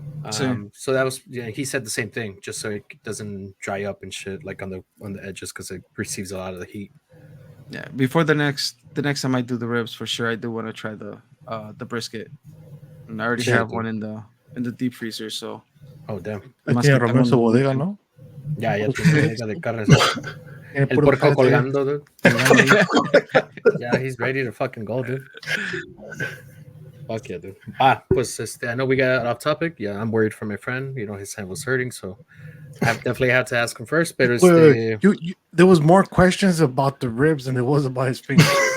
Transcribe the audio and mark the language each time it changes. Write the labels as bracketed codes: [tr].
[en] So that was, he said the same thing, just so it doesn't dry up and shit, like on the edges, because it receives a lot of the heat. Yeah, before the next time I do the ribs, for sure I do want to try the brisket, and I already have one in the deep freezer. So oh damn, [es] tiene Romero su bodega, ¿no? Ya tiene bodega de carnes. El puerco colgando, dude. [en] Yeah, he's ready to fucking go, dude. Fuck yeah, dude. Pues I know we got off topic. Yeah, I'm worried for my friend. His hand was hurting, so I definitely had to ask him first. But there was more questions about the ribs than there was about his fingers.